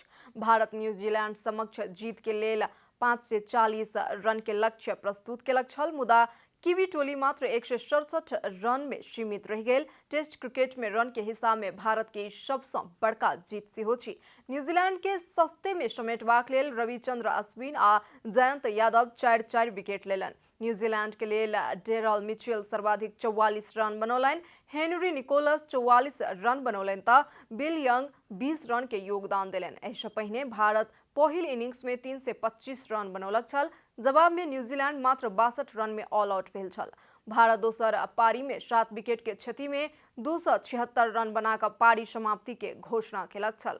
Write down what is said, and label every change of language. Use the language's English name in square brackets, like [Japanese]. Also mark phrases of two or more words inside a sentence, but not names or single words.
[Maithili] भारत न्यूजीलैंड समक्ष जीत के लेल 540 रन के लक्ष्य प्रस्तुत केलक छल, मुदा कीवी टोली मात्र 167 रन में सीमित रह गेल। [English] Test cricket [Maithili] में रन के हिसाब में भारत के सबसँ बड़का जीत सेहो अछि। न्यूजीलैंड के सस्ते में समेटबाक लेल रविचंद्र अश्विन आ जयंत यादव 4-4 विकेट लेलनि। न्यूजीलैंड के लेल डेरल मिचेल सर्वाधिक 44 रन बनौलनि। हेनरी निकोलस 44 रन बनौलनि तऽ बिल यंग 20 रन के योगदान देलनि। एहिसँ पहिने भारत पहिल इनिंग्स में 325 रन बनौलक छल। जवाब में न्यूजीलैंड मात्र 62 रन में [English] all out [Maithili] भेल छल। भारत दोसर पारी में 7 विकेट के क्षति में 276 रन बनाकर पारी समाप्ति के घोषणा केलक छल।